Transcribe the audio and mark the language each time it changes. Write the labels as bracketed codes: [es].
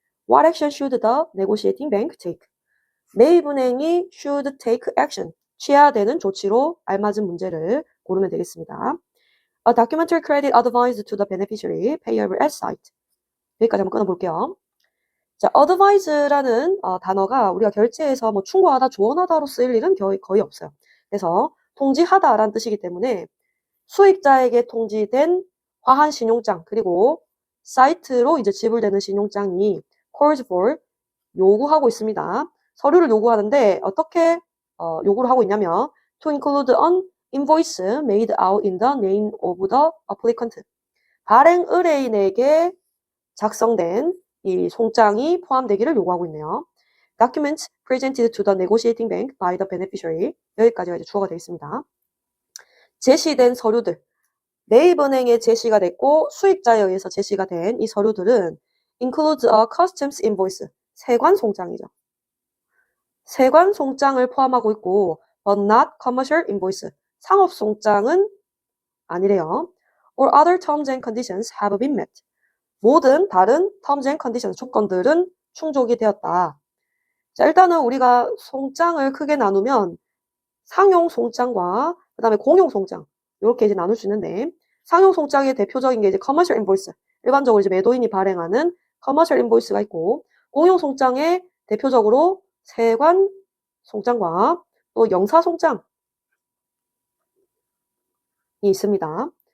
[en] What action should the negotiating bank take? [ko] 매입은행이 [en] should take action, [ko] 취해야 되는 조치로 알맞은 문제를 고르면 되겠습니다. [en] A documentary credit advised to the beneficiary payable at site. [ko] 여기까지 한번 끊어볼게요. 자, advise라는 단어가 우리가 결제에서 뭐 충고하다, 조언하다로 쓰일 일은 거의 없어요. 그래서 통지하다라는 뜻이기 때문에 수익자에게 통지된 화한 신용장, 그리고 사이트로 이제 지불되는 신용장이 [en] calls for, [ko] 요구하고 있습니다. 서류를 요구하는데 어떻게 요구를 하고 있냐면 [en] to include an invoice made out in the name of the applicant. [ko] 발행 의뢰인에게 작성된 이 송장이 포함되기를 요구하고 있네요. [en] Documents presented to the negotiating bank by the beneficiary. [ko] 여기까지가 이제 주어가 되어 있습니다. 제시된 서류들. 매입은행에 제시가 됐고 수익자에 의해서 제시가 된 이 서류들은 [en] includes a customs invoice. [ko] 세관 송장이죠. 세관 송장을 포함하고 있고 [en] but not commercial invoice. [ko] 상업 송장은 아니래요. [en] Or other terms and conditions have been met. [ko] 모든 다른 [en] terms and conditions, [ko] 조건들은 충족이 되었다. 자, 일단은 우리가 송장을 크게 나누면 상용 송장과 그 다음에 공용 송장, 이렇게 이제 나눌 수 있는데, 상용 송장의 대표적인 게 이제 commercial invoice, 일반적으로 이제 매도인이 발행하는 commercial invoice가 있고, 공용 송장에 대표적으로 세관 송장과 또 영사 송장이 있습니다.